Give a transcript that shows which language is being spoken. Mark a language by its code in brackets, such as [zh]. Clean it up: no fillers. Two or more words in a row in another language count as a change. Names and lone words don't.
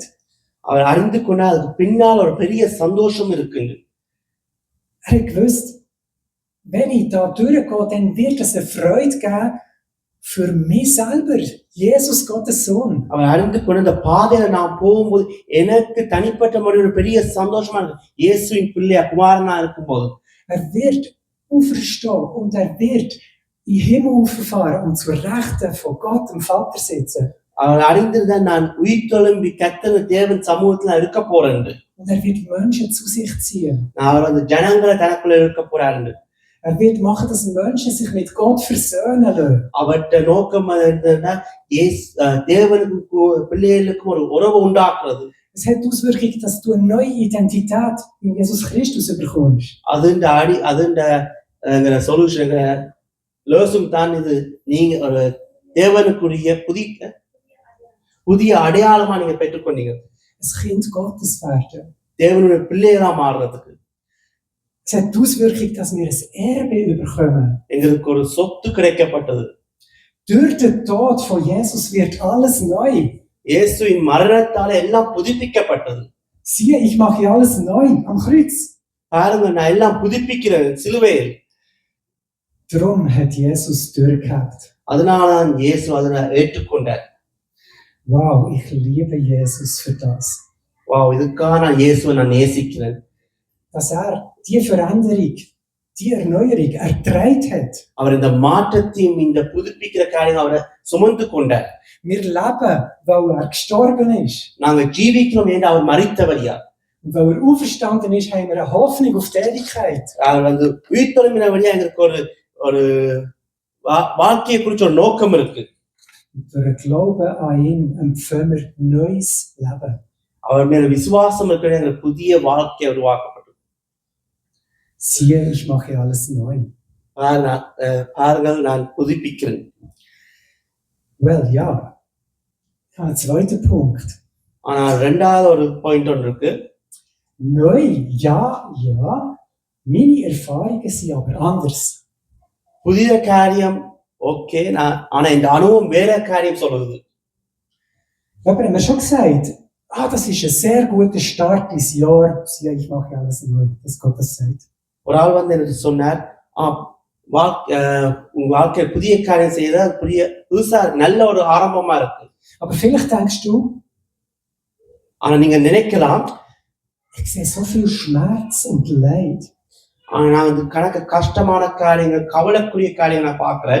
[ta] அவர் அறிந்து கொண்டால் அதுக்கு பின்னால் ஒரு பெரிய சந்தோஷம் இருக்குங்க. [de] hat gewusst, wenn ich da durchgehe, dann wird es eine Freude geben, für mich selber, Jesus, Gottes Sohn. [ta] அவர் அறிந்து கொண்டு இந்த பாதையில நான் போகும்போது எனக்கு தனிப்பட்ட முறையில் ஒரு பெரிய சந்தோஷமா இருக்கு. இயேசுவின் பிள்ளையா குமாரனா இருக்கும்போது [de] Er wird auferstehen und er wird in den Himmel auffahren und zur Rechten von Gott, dem Vater, sitzen. [ta] அவர் அறிந்திருந்த நான் உயிர் தொழும்பி கர்த்தர் தேவன் சமூகத்துல இருக்க போறேன். [de] Und er wird Menschen zu sich ziehen. [ta] அவர் அந்த ஜனங்களை தனக்குள்ள இருக்க போறாரு. [de] Er wird machen, dass Menschen sich mit Gott versöhnen lassen. [ta] அவற்றை நோக்கம் என்னன்னா தேவனுக்கும் பிள்ளைகளுக்கும் ஒரு உறவு உண்டாக்குறது. [de] Es hat die Auswirkung, dass du eine neue Identität in Jesus Christus bekommst. [ta] அதுன்ற சொல்யூஷன் லோசம் தான் இது. நீங்க ஒரு தேவனுக்குரிய புதிய அடையாளமா நீங்க பெற்றுக்கொண்டீங்க. [de] Ein Kind Gottes werden. [ta] தேவனுடைய பிள்ளைகளா மாறுறதுக்கு. [de] Es hat die Auswirkung, dass wir ein Erbe bekommen. [ta] எங்களுக்கு ஒரு சொத்து கிடைக்கப்பட்டது. [de] Durch den Tod von Jesus wird alles neu. [ta] இயேசுவின் மரணத்தால எல்லாம் புதுப்பிக்கப்பட்டது. [de] Siehe, ich mache alles neu am Kreuz. [ta] பாருங்க, நான் எல்லாம் புதுப்பிக்கிறேன் சிலுவையில். [de] Darum hat Jesus durchgehabt. [ta] அதனாலதான் இயேசு அதனை ஏற்றுக்கொண்டார். [de] Wow, ich liebe Jesus für das. [ta] வாவ், இதுக்காக நான் இயேசுவை நான் நேசிக்கிறேன். [de] Dass die Veränderung, die Erneuerung erträgt hat. [ta] அவர் இந்த மாற்றத்தையும் இந்த புதுப்பிக்கிற காரியம் அவரை சுமந்து கொண்டார். [de] Wir leben, weil gestorben ist. [ta] நாங்க ஜீவிக்கிறோம் என்று அவர் மரித்தவரியா. [de] Und weil auferstanden ist, haben wir eine Hoffnung auf die Ewigkeit. [ta] அவர் வந்து உயிர் தொழும்பின வழியா எங்களுக்கு ஒரு வாழ்க்கையை குறிச்ச ஒரு நோக்கம் இருக்கு. [de] Durch den Glauben an ihn empfangen wir neues Leben. [ta] அவர் மேல விசுவாசம் இருக்கிற எங்களுக்கு புதிய வாழ்க்கை உருவாக்கப்பட்டது. [de] Siehe, ich mache alles neu. [ta] பாருங்கள், நான் புதுப்பிக்கிறேன். [de] Well, ja. Ein zweiter Punkt. [ta] ஆனால் இரண்டாவது ஒரு பாயிண்ட் ஒன்று இருக்கு. [de] Neu, ja. Meine Erfahrungen sind aber anders. [ta] புதிய காரியம் ஓகே, ஆனா இந்த அனுபவம் வேற காரியம் சொல்லுது. [de] Aber haben wir schon gesagt, das ist ein sehr guter Start ins Jahr. Siehe, ich mache alles neu. Das Gott das sagt. [ta] ஒரு ஆள் வந்து எனக்கு சொன்னார், உங்க வாழ்க்கையில் புதிய காரியம் செய்யறது புதுசா நல்ல ஒரு ஆரம்பமா இருக்கு. [de] Aber vielleicht denkst du, [ta] ஆனா நீங்க நினைக்கலாம், [de] ich sehe so viel Schmerz und Leid. [ta] ஆனா நான் வந்து கணக்கு கஷ்டமான காரியங்கள், கவலைக்குரிய காரியங்கள் நான் பார்க்கிறேன்.